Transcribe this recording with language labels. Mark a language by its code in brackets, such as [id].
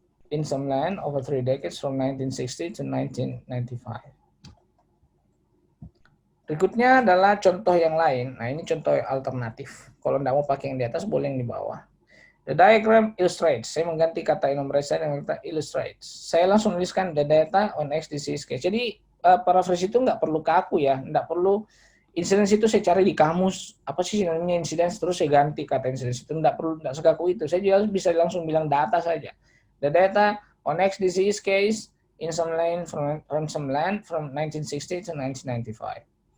[en] In some land over 3 decades from 1960 to 1995. [id] Berikutnya adalah contoh yang lain. Nah, ini contoh alternatif. Kalau tidak mau pakai yang di atas, boleh yang di bawah. [en] The diagram illustrates. [id] Saya mengganti kata enumerate dengan kata illustrates. Saya langsung tuliskan [en] the data on X disease case. [id] Jadi paraphrase itu nggak perlu kaku ya, nggak perlu incidence itu saya cari di kamus apa sih namanya incidence terus saya ganti kata incidence itu, nggak perlu, nggak sekaku itu. Saya juga bisa langsung bilang data saja. [en] The data on X disease case in some land from some land from 1960 to 1995.